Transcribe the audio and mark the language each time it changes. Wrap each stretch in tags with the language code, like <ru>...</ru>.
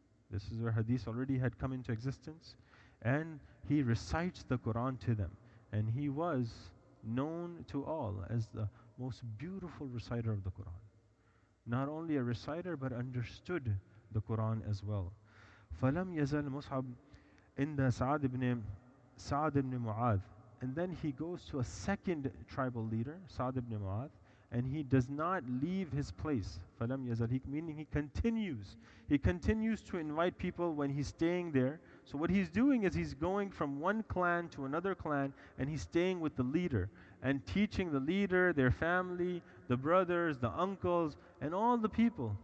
<en>This is where hadith already had come into existence. And he recites the Quran to them. And he was known to all as the most beautiful reciter of the Quran. Not only a reciter, but understood the Quran as well.</en> <ar>فَلَمْ يَزَلْ مُصْعَبْ عند سعد ibn Mu'adh.</ar> <en>And then he goes to a second tribal leader, Sa'd ibn Mu'adh, and he does not leave his place.</en> <ar>فَلَمْ يَزَلْ,</ar> <en>meaning he continues. He continues to invite people when he's staying there. So what he's doing is he's going from one clan to another clan, and he's staying with the leader and teaching the leader, their family, the brothers, the uncles, and all the people.</en>